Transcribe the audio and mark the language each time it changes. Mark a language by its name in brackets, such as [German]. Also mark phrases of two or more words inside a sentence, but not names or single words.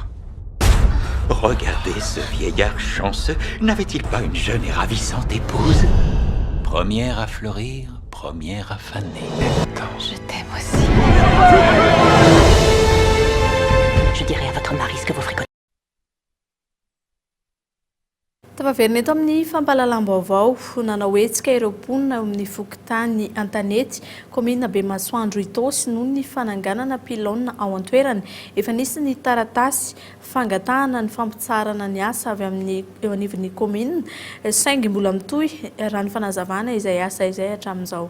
[French] Regardez ce vieillard chanceux. N'avait-il pas une jeune et ravissante épouse? Première à fleurir, première à faner. Je t'aime aussi. Je dirai à votre mari ce que vous fricotez. [Malagasy] Tafaverina eto amin'ny fampahalalam-baovao nanao hetsika ireo mponina amin'ny fokontany Antanety, commune Bemasoandro Itosy noho ny fananganana pilôna ao an-toerany. Efa nisy ny taratasy fangatahana ny fampitsarana ny asa avy amin'ny eo anivon'ny commune, saingy mbola mitohy raha ny fanazavana izay asa izay hatramin'izao.